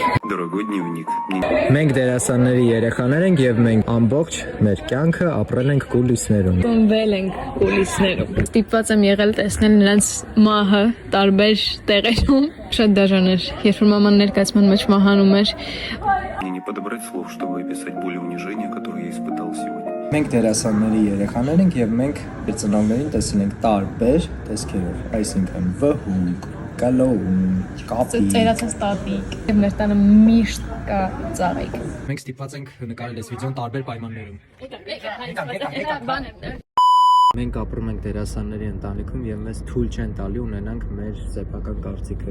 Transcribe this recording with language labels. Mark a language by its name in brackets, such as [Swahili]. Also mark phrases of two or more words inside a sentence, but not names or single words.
[Russian] Дорогой дневник. [Armenian] Մենք դերասանների երեխաներ ենք եւ մենք ամբողջ մեր կյանքը ապրել ենք կուլիսներում։ ծնվել ենք կուլիսներում։ Ստիպված եմ եղել տեսնել նրանց մահը տարբեր տեղերում։ Շատ դաժան էր, երբ որ մաման ներկայացման մեջ մահանում էր։ [Russian] Мне не подобрать слов, чтобы описать боль и унижение, которое я испытал сегодня. [Armenian] Մենք դերասանների երեխաներ ենք եւ մենք ծնողներին տեսել ենք տարբեր տեսքերով, այսինքն վհուկ, կալոուն, կապի։ Ծերացած տատիկ։ Եվ մեր տանը միշտ կա ծաղիկ։ Մենք ստիպված ենք նկարել այս վիդեոն տարբեր պայմաններում։ Մենք ապրում ենք դերասանների ընտանիքում եւ մեզ թույլ չեն տալի ունենանք մեր սեփական կարծիքը։